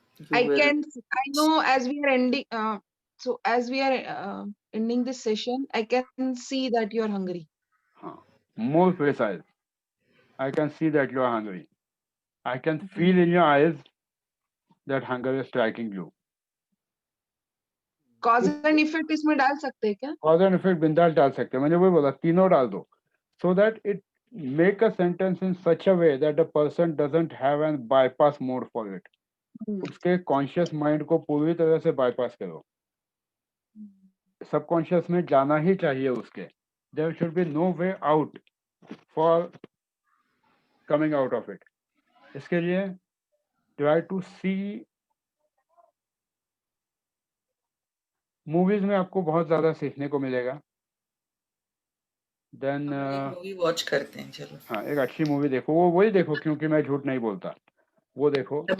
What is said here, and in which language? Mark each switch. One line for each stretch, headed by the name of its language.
English: I know as we are ending, so as we are ending this session, I can see that you are hungry. More precise. I can see that you are hungry. I can feel in your eyes that hunger is striking you.
Hindi: Cause and effect इसमें डाल सकते हैं क्या?
English: Cause and effect
Hindi: बिंदास डाल सकते हैं, मैंने वही बोला तीनों डाल दो,
English: so that it make a sentence in such a way that the person doesn't have an bypass mode for it.
Hindi: उसके conscious mind को पूरी तरह से bypass करो, subconscious में जाना ही चाहिए उसके.
English: There should be no way out for coming out of it.
Hindi: इसके लिए
English: try to see,
Hindi: मूवीज में आपको बहुत ज्यादा सीखने को मिलेगा।
English: then
Hindi: मूवी वॉच करते हैं, चलो। हाँ एक अच्छी मूवी देखो, वो वही देखो क्योंकि मैं झूठ नहीं बोलता, वो देखो।